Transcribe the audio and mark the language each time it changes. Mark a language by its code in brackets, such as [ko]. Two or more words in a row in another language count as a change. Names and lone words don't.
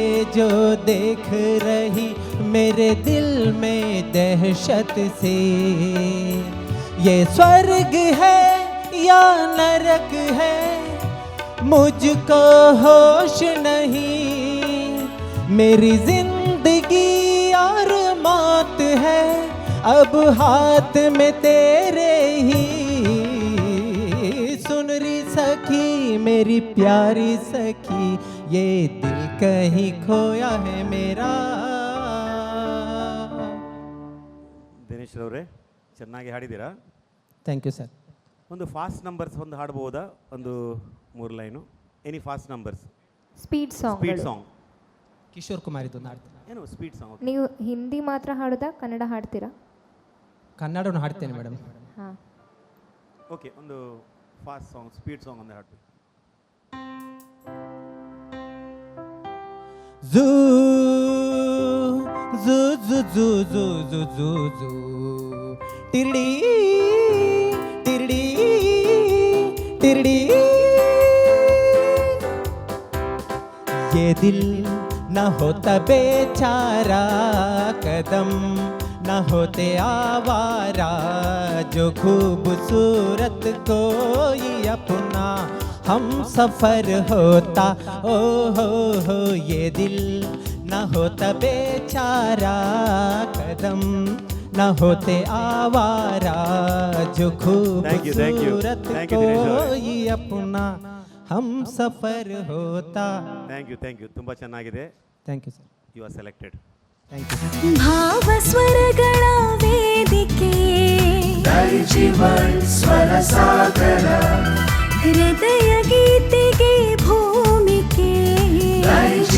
[hi] जो देख रही मेरे दिल में दहशत से, ये स्वर्ग है या नरक है मुझको होश नहीं, मेरी जिंदगी और मौत है अब हाथ में तेरे ही, सुन री सखी मेरी प्यारी सखी, ये दिल कहीं खोया है मेरा. [kn] ದಿನೇಶ್ ಅವರೇ, ಚೆನ್ನಾಗಿ ಹಾಡಿದ್ದೀರಾ. [en] thank you sir. [kn] ಒಂದು [en] fast numbers [kn] ಒಂದು ಹಾಡ್ಬೋದಾ? ಒಂದು 3 ಲೈನು. [en] any fast numbers? speed song. [kn] ಕಿಶೋರ್ ಕುಮಾರ್ ಇದು ಹಾಡ್ತೀನಿ. ಏನು [en] speed song? [kn] ನೀವು ಹಿಂದಿ ಮಾತ್ರ ಹಾಡೋದಾ, ಕನ್ನಡ ಹಾಡ್ತೀರಾ? ಕನ್ನಡವನ್ನು ಹಾಡ್ತೇನೆ ಮೇಡಮ್. ಹಾಂ, ಓಕೆ. ಒಂದು [en] fast song, speed song [kn] ಒಂದು ಹಾಡ್ತೀನಿ. ಝೂ ಝೂ ಝೂ ಝೂ ಝೂ ಝೂ ಝೂ ಝೂ ಟಿರ್ಡಿ ಟಿರ್ಡಿ ಟಿರ್ಡಿ, [hi] ये दिल न होता बेचारा, कदम न होते आवारा, जो खूबसूरत कोई अपना हम सफर होता, ओ हो ये दिल न होता बेचारा, कदम न होते आवारा, जो खूबसूरत कोई अपना हम सफर होता. [en] thank you. [kn] ತುಂಬ ಚೆನ್ನಾಗಿದೆ. [en] thank you sir. you are selected. thank you. [kn] ಭಾವ ಸ್ವರಗಳ ವೇದಿಕೆ, ಜೀವನ್ ಸ್ವರ ಸಾಗರ, ಹೃದಯ ಗೀತೆಗೆ ಭೂಮಿಕೆ,